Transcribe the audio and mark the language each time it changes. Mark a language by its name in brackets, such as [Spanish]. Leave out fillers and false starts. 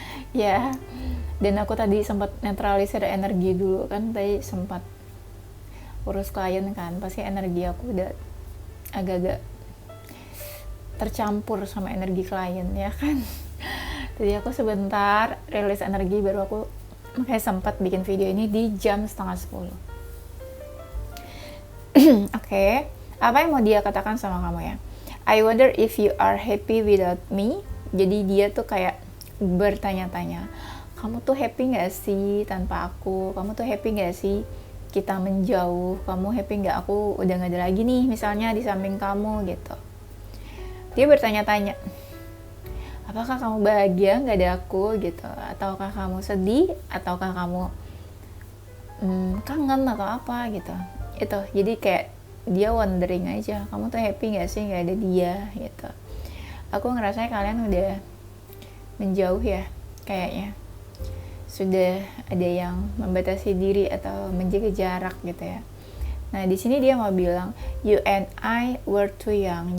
[Indonesian] Ya, dan aku tadi sempat netralisir energi dulu kan, tadi sempat urus klien kan, pasti energi aku udah agak-agak tercampur sama energi klien ya kan. Jadi aku sebentar rilis energi, baru aku makanya sempat bikin video ini di jam 9:30. Oke, apa yang mau dia katakan sama kamu ya? [English] I wonder if you are happy without me. [Indonesian] Jadi dia tuh kayak bertanya-tanya, kamu tuh happy gak sih tanpa aku? Kamu tuh happy gak sih kita menjauh? Kamu happy gak aku udah gak ada lagi nih misalnya di samping kamu gitu. Dia bertanya-tanya, apakah kamu bahagia gak ada aku gitu? Ataukah kamu sedih? Ataukah kamu kangen atau apa gitu? Itu jadi kayak dia wondering aja, kamu tuh happy gak sih gak ada dia gitu. Aku ngerasanya kalian udah menjauh ya, kayaknya sudah ada yang membatasi diri atau menjaga jarak gitu ya. Nah di sini dia mau bilang [English] you and I were too young.